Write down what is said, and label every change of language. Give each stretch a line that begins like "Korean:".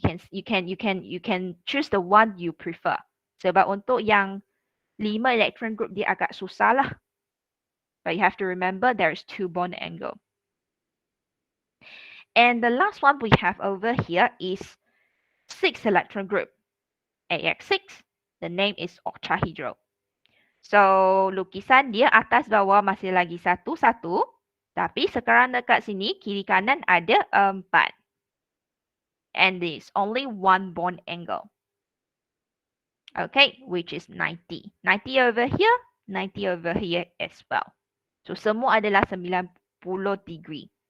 English: You can choose the one you prefer.
Malay: Sebab untuk yang 5 electron group dia agak susah lah.
English: But you have to remember there is 2 bond angle. And the last one we have over here is 6 electron group. AX6. The name is Octahedral.
Malay: So lukisan dia atas bawah masih lagi satu-satu. Tapi sekarang dekat sini, kiri kanan ada 4.
English: And there's only 1 bond angle. Okay, which is 90. 90 over here, 90 over here as well. So
Malay: semua adalah
English: 90 degree.